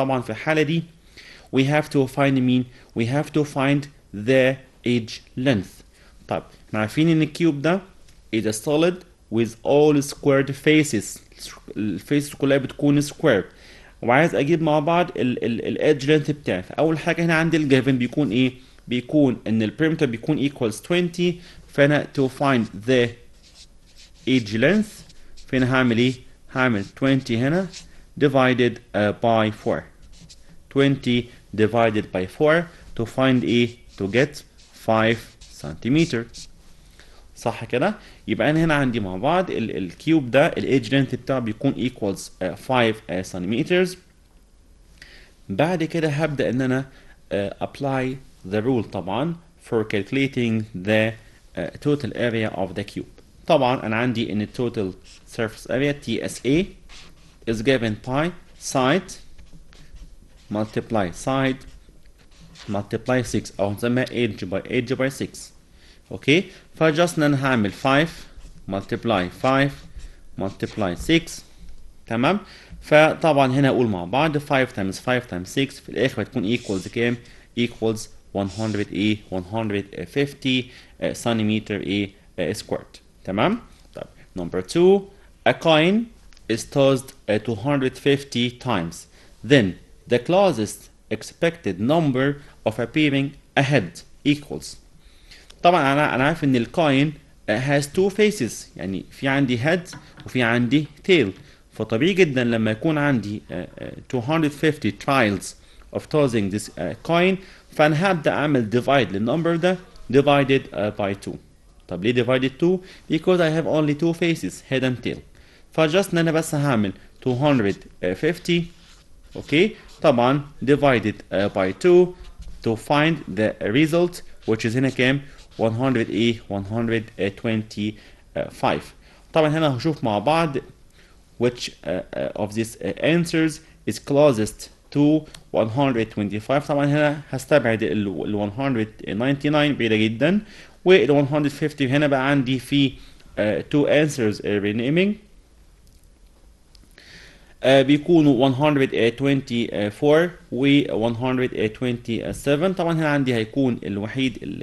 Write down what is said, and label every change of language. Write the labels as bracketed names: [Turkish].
[Arabic] طبعا في الحالة دي [English] we have to find mean we have to find the edge length. [Arabic] طيب احنا عارفين ان الكيوب ده [English] is a solid with all squared faces، [Arabic] الفيسز كلها بتكون square، وعايز اجيب مع بعض الادج لينث بتاعي. فاول حاجه هنا عندي الجيفن بيكون ايه؟ بيكون ان البريمتر بيكون equals 20. فانا [English] to find the edge length [Arabic] فانا هعمل ايه؟ هعمل 20 هنا divided by 4. [English] 20 divided by 4 to find [Arabic] ايه؟ [English] to get 5 centimeter. [Arabic] صح كده؟ يبقى انا هنا عندي مع بعض الكيوب ده الايدج لينث بتاعه بيكون [English] equals 5 centimeters. [Arabic] بعد كده هبدأ ان انا [English] apply the rule طبعا for calculating the total area of the cube. طبعا انا عندي ان total surface area TSA is given by side multiply side multiply 6، [Arabic] او نسميها [English] edge by 6. [Arabic] اوكي، فجاست ان انا هعمل 5 multiply 5 multiply 6. تمام. فطبعا هنا اقول مع بعض 5 times 5 times 6 في الاخر هتكون equals كام؟ [English] equals 150 centimeter squared. [Arabic] تمام. [English] طيب number 2, a coin is tossed 250 times, then the closest expected number of appearing ahead equals. [Arabic] طبعا انا عارف ان الكوين [English] has two faces، [Arabic] يعني في عندي head وفي عندي tail. فطبيعي جدا لما يكون عندي [English] 250 trials of tossing this coin، [Arabic] فانا هبدا اعمل divide للنمبر ده divided by 2. طب ليه [English] divided 2؟ because I have only two faces head and tail. [Arabic] فجاست ان انا بس هعمل 250 اوكي طبعا divided by 2 [English] to find the result which is [Arabic] هنا كام؟ 125. طبعا هنا هشوف مع بعض [English] which of these answers is closest to 125. [Arabic] طبعا هنا هستبعد ال 199 بعيدة جدا، وال 150 هنا بقى عندي في [English] two answers renaming [Arabic] بيكونوا 124 و 127. طبعا هنا عندي هيكون الوحيد